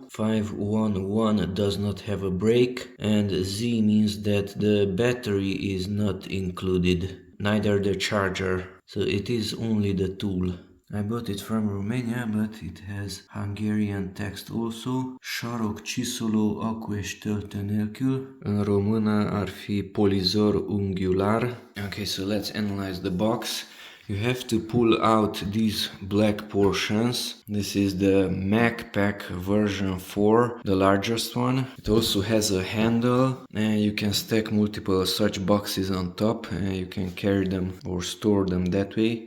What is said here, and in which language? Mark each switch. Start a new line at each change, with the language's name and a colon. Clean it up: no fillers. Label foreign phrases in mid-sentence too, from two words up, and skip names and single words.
English: 511 does not have a brake, and Z means that the battery is not included, neither the charger. So it is only the tool. I bought it from Romania, but it has Hungarian text also.
Hungarian: Sarok csiszoló accu és töltő nélkül.
Romanian: În română ar fi polizor unghiular.
English: Okay, so let's analyze the box. You have to pull out these black portions. This is the MakPac version 4, the largest one. It also has a handle, and you can stack multiple such boxes on top, and you can carry them or store them that way.